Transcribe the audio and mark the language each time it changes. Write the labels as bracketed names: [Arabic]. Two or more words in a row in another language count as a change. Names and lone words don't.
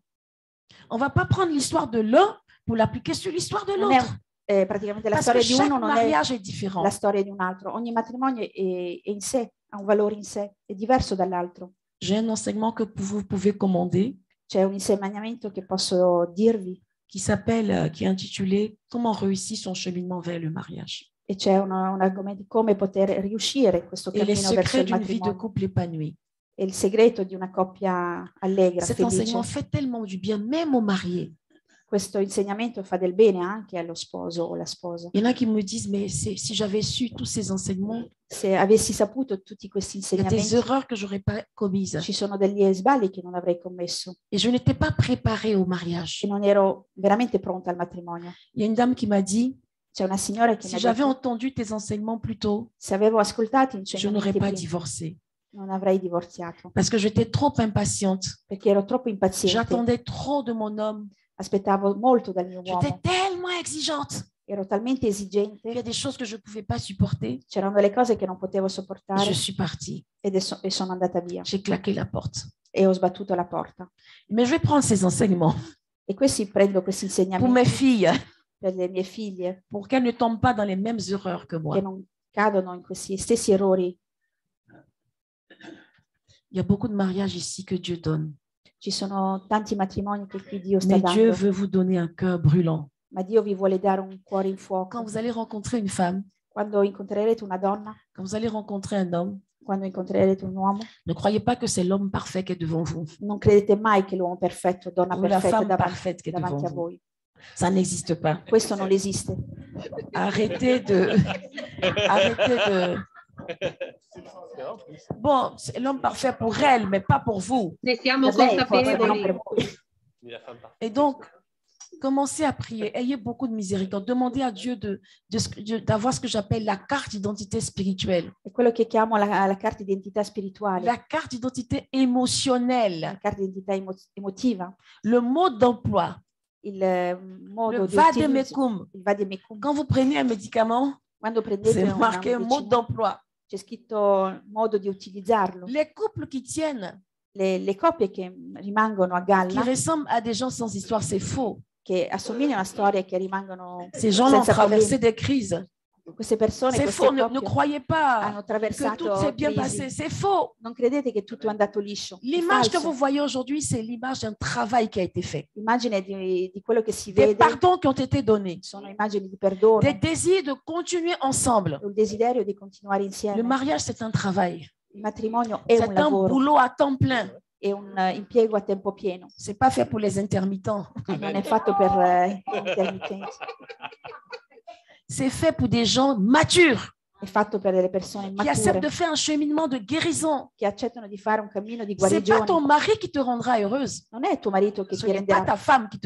[French] On ne va pas prendre l'histoire de l'un pour l'appliquer sur l'histoire de [Italian] non è [French] l'autre. [Italian] praticamente la [French] Parce que [Italian] storia di [French] chaque [Italian] uno non è [French] mariage est différent. [Italian] la storia di un altro. Ogni matrimonio è in sé, ha un valore in sé, è diverso dall'altro. [French] J'ai un enseignement que vous pouvez commander [Italian] C'è un insegnamento che posso dirvi [French] qui est intitulé Comment réussir son cheminement vers le mariage. [Italian] E c'è come poter riuscire in questo [French] et les [Italian] cammino verso [French] secrets [Italian] il [French] d'une vie de [Italian] matrimonio. [French] couple épanouie. [Italian] È il segreto di una coppia allegra, [French] Cet [Italian] felice. [French] enseignement fait tellement du bien, même aux mariés. [Italian] Questo insegnamento fa del bene anche allo sposo o alla sposa. [French] Il y en a qui me disent, mais si j'avais su tous ces enseignements, [Italian] Se avessi saputo tutti questi [French] il y a des [Italian] insegnamenti, [French] erreurs que je n'aurais pas commises. [Italian] ci sono degli sbagli che non avrei commesso [French] Et je n'étais pas préparée au mariage. [Italian] e non ero veramente pronta al matrimonio. [French] Il y a une dame qui m'a dit, [Italian] C'è una signora che mi [French] si [Italian] ha [French] j'avais [Italian] detto, [French] entendu tes enseignements plus tôt, [Italian] se avevo ascoltato i [French] je n'aurais [Italian] insegnamenti [French] pas [Italian] prima, [French] divorcé. [Italian] non avrei divorziato, [French] Parce que j'étais trop impatiente. [Italian] perché ero troppo impaziente, [French] J'attendais trop de mon homme. [Italian] aspettavo molto dal mio [French] J'étais [Italian] uomo, [French] tellement exigeante. [Italian] ero talmente [French] Il y a [Italian] esigente, [French] des choses que je ne pouvais pas supporter. [Italian] c'erano delle cose che non potevo [French] Et [Italian] sopportare [French] je suis partie. [Italian] e sono andata via [French] J'ai claqué la porte. [Italian] e ho sbattuto la porta. [French] Mais je vais prendre ces enseignements [Italian] E prendo questi [French] pour mes [Italian] insegnamenti [French] filles, [Italian] per le mie figlie, [French] pour qu'elles ne tombent pas dans les mêmes erreurs que moi. [Italian] che non cadono in questi stessi errori. [French] Il y a beaucoup de mariages ici que Dieu donne. [Italian] Ci sono tanti matrimoni che qui Dio sta [French] Mais Dieu [Italian] dando, [French] veut vous donner un cœur brûlant. [Italian] ma Dio vi vuole dare un cuore in [French] Quand [Italian] fuoco. [French] vous allez rencontrer une femme, [Italian] Quando incontrerete una donna, [French] quand vous allez rencontrer un homme, [Italian] quando incontrerete un uomo, [French] ne croyez pas que c'est l'homme parfait qui est devant vous [Italian] non credete mai che l'uomo perfetto, donna [French] ou la [Italian] perfetta [French] femme [Italian] davanti, [French] parfaite qui est [Italian] davanti [French] devant [Italian] a [French] vous. [Italian] voi. [French] Ça n'existe pas. [Italian] Questo non esiste. [French] Arrêtez de... Arrêtez de... Bon, c'est l'homme parfait pour elle, mais pas pour vous. [Italian] Ne siamo Per lei, forse, ma non consapevoli. per voi. [French] Mais la femme parfaite. Et donc, commencez à prier. Ayez beaucoup de miséricorde. Demandez à Dieu d'avoir ce que j'appelle la carte d'identité spirituelle, [Italian] È quello che chiamo la carta d'identità spirituale, [French] la carte d'identité émotionnelle, [Italian] la carta d'identità emotiva, [French] le mode d'emploi, [Italian] il [French] le [Italian] modo di utilizzo, [French] vademecum. [Italian] il vademecum. [French] Quand vous prenez un médicament, [Italian] Quando prendete [French] c'est [Italian] una [French] marqué mode [Italian] medicina, [French] d'emploi. [Italian] c'è scritto modo di utilizzarlo. [French] Les couples qui tiennent, [Italian] Le coppie che rimangono a [French] qui [Italian] galla, [French] ressemblent à des gens sans histoire, c'est faux. [Italian] che assomigliano a storie che rimangono [French] Ces gens ont [Italian] senza [French] traversé [Italian] problemi. [French] des crises. [Italian] Queste persone, [French] C'est [Italian] queste [French] faux. Ne [Italian] coppie [French] croyez pas [Italian] hanno [French] que [Italian] attraversato [French] tout s'est bien [Italian] crisi. [French] passé. C'est faux. [Italian] Non credete che tutto è andato liscio. È [French] L'image que [Italian] falso. [French] vous voyez aujourd'hui, c'est l'image d'un travail qui a été fait. [Italian] L'immagine di quello che si [French] Des [Italian] vede [French] pardons qui ont été donnés. [Italian] sono immagini di perdono, [French] Des désirs de continuer ensemble. [Italian] il desiderio di continuare [French] Le [Italian] insieme. [French] mariage, c'est un travail. [Italian] Il matrimonio è un [French] C'est un [Italian] lavoro, [French] boulot à temps plein. [Italian] è un impiego a tempo pieno, [French] C'est pas fait pour les intermittents. [Italian] non è fatto per gli intermittenti, [French] C'est fait pour des gens matures [Italian] è fatto per delle persone [French] qui acceptent de [Italian] mature [French] faire un cheminement de guérison. [Italian] che accettano di fare un cammino di [French] C'est pas ton [Italian] guarigione. [French] mari qui te rendra heureuse. [Italian] Non è tuo marito che [French] Ce [Italian] ti [French] n'est pas [Italian] renderà [French] ta femme qui te